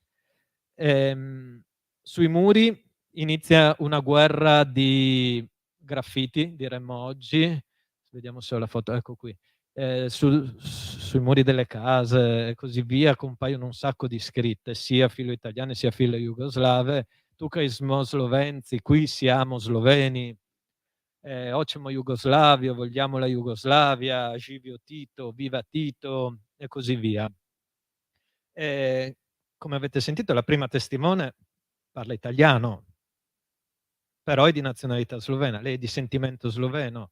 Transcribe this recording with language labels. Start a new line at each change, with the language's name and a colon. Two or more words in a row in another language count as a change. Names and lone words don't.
Italian: Sui muri inizia una guerra di graffiti, diremmo oggi. Vediamo se ho la foto, ecco qui. Sui muri delle case e così via compaiono un sacco di scritte, sia filo italiane sia filo jugoslave.
Slovenian: Tukaj smo Slovenci,
Italian: qui siamo sloveni,
Croatian: Hoćemo Jugoslavia,
Italian: vogliamo la Jugoslavia,
Croatian: Živio Tito,
Italian: viva Tito e così via. Come avete sentito, la prima testimone parla italiano, però è di nazionalità slovena, lei è di sentimento sloveno.